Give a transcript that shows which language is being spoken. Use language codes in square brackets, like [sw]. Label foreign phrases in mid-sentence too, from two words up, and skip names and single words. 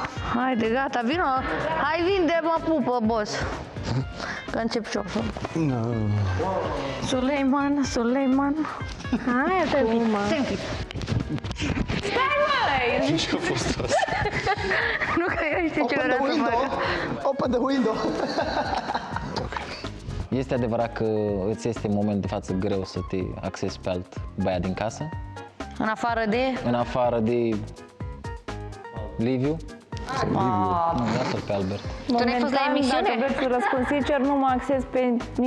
[ro] Haide, gata, vină, hai vinde, mă pupă, boss. Că încep și eu. Suleiman. Hai, acum. Ce a fost asta? Nu că eu știu ce [en] Open the [ro] vreau să [en] window. [ro] fac. [en] Open the window. [ro] Este adevărat că îți este în moment de față greu să te axezi pe alt băiat din casă? În afară de... În afară de Liviu? Nu, lasă-l pe Albert. Tu n-ai fost la emisiune? Dacă vreți să răspund sincer, nu mă axez pe niciunul.